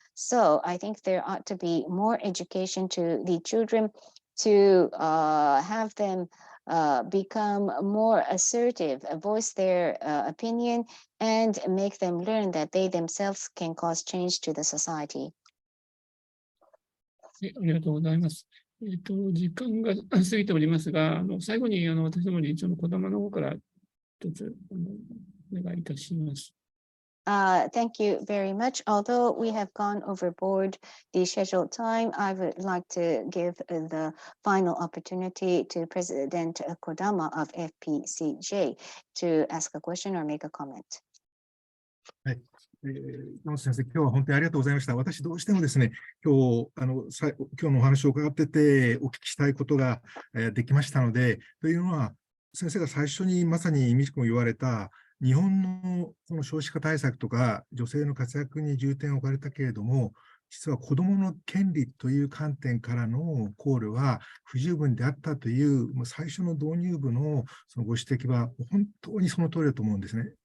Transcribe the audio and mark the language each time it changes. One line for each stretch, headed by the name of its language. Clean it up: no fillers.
English: So I think there ought to be more education to the children to have them become more assertive, voice their opinion, and make them learn that they themselves can cause change to the society.
Japanese: ありがとうございます。時間が過ぎておりますが、最後に私どもに児玉の方から一つお願いいたします。
English: Thank you very much. Although we have gone overboard the scheduled time, I would like to give the final opportunity to President Kodama of FPCJ to ask a question or make a comment.
Japanese: はい。山本先生、今日は本当にありがとうございました。私、どうしてもですね、今日のお話を伺ってて、お聞きしたいことができましたので、というのは、先生が最初にまさに美智子も言われた、日本のこの少子化対策とか女性の活躍に重点を置かれたけれども、実は子どもの権利という観点からの考慮は不十分であったという、もう最初の導入部のそのご指摘は本当にその通りだと思うんですね。